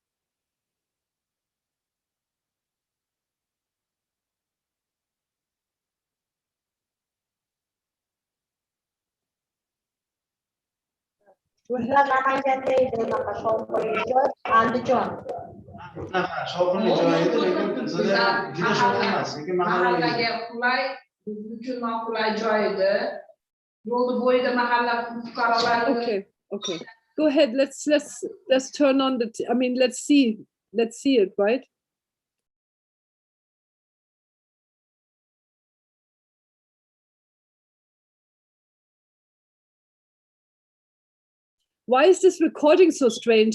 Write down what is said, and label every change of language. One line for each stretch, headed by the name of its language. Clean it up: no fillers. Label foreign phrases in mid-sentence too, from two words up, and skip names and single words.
Uzbek: Namanganda edi unaqa shovqinli joy Andijon. Shovqinli joy edi, lekin bizda juda shovqin emas, lekin mahallaga qulay, biz uchun noqulay joy edi. Yo'l bo'yida mahalla fuqarolari.
English: Okay. Go ahead. Let's turn on the. I mean, let's see it, right? Why is this recording so strange?